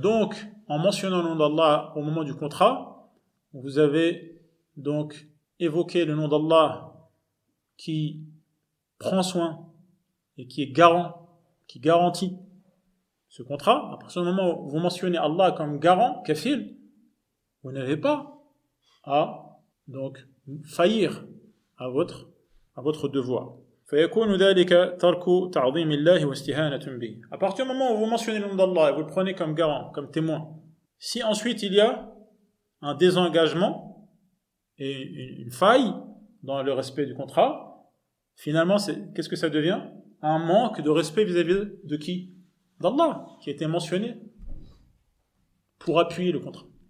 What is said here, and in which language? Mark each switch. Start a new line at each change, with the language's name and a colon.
French: Donc, en mentionnant le nom d'Allah au moment du contrat, vous avez donc évoqué le nom d'Allah qui prend soin et qui est garant, qui garantit ce contrat. À partir du moment où vous mentionnez Allah comme garant, kafil, vous n'avez pas à donc faillir à votre devoir.
Arabic: فيكون ذلك ترك تعظيم الله واستهانة به.
French: À partir du moment où vous mentionnez le nom d'Allah et vous le prenez comme garant, comme témoin, si ensuite il y a un désengagement et une faille dans le respect du contrat, finalement, qu'est-ce que ça devient? Un manque de respect vis-à-vis de qui? D'Allah, qui a été mentionné pour appuyer le contrat.